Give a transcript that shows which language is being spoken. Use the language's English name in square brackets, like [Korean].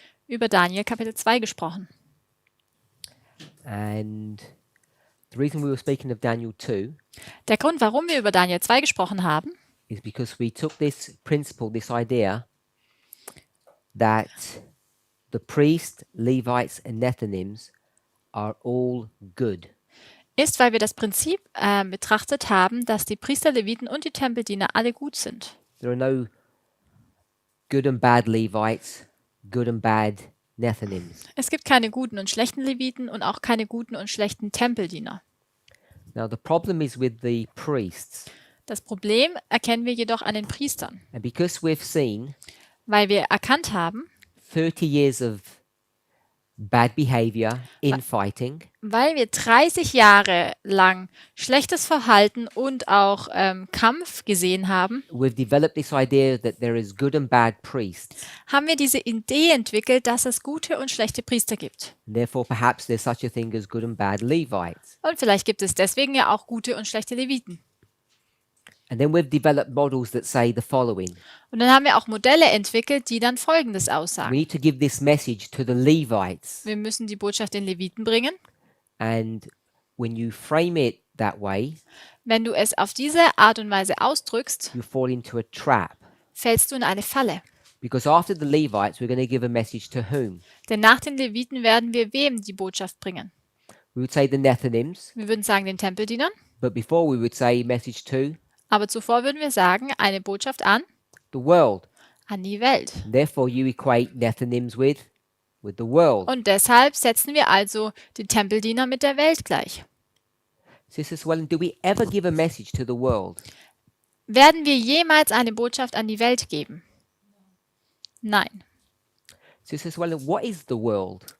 [German] über Daniel Kapitel 2 gesprochen. [English] And the reason we were speaking of Daniel 2 [German] Der Grund, warum wir über Daniel 2 gesprochen haben, [English] is because we took this principle, this idea that the priests, Levites, and Nethinims are all good. [German] ist, weil wir das Prinzip betrachtet haben, dass die Priester, Leviten und die Tempeldiener alle gut sind. [English] There are no good and bad Levites, good and bad Nethinims. [German] Es gibt keine guten und schlechten Leviten und auch keine guten und schlechten Tempeldiener. [English] Now the problem is with the priests. [German] Das Problem erkennen wir jedoch an den Priestern, [English] And because we've seen [German] weil wir erkannt haben, [English] 30 years of bad behavior, infighting, [German] weil wir 30 Jahre lang schlechtes Verhalten und auch Kampf gesehen haben, [English] we've developed this idea that there is good and bad priests. [German] haben wir diese Idee entwickelt, dass es gute und schlechte Priester gibt. [English] And therefore, perhaps there's such a thing as good and bad Levites. [German] Und vielleicht gibt es deswegen ja auch gute und schlechte Leviten. [English] And then we've developed models that say the following. [German] Und dann haben wir auch Modelle entwickelt, die dann Folgendes [English] We [German] aussagen. [English] need to give this message to the Levites. [German] Wir müssen die Botschaft den Leviten bringen. [English] And when you frame it that way, [German] Wenn du es auf diese Art und Weise ausdrückst, [English] you fall into a trap. [German] fällst du in eine Falle. [English] Because after the Levites, we're going to give a message to whom? [German] Denn nach den Leviten werden wir wem die Botschaft bringen? [English] We would say the Nethinims, [German] Wir würden sagen den Tempeldienern, [English] but before we would say message to [German] aber zuvor würden wir sagen eine Botschaft an [English] the world. [German] die Welt. [English] And therefore, you equate Nethinims with the world. [German] Und deshalb setzen wir also den Tempeldiener mit der Welt gleich. [English] Sisters, well, do we ever give a message to the world? [German] Werden wir jemals eine Botschaft an die Welt geben? Nein. [English] Sisters, well, what is the world?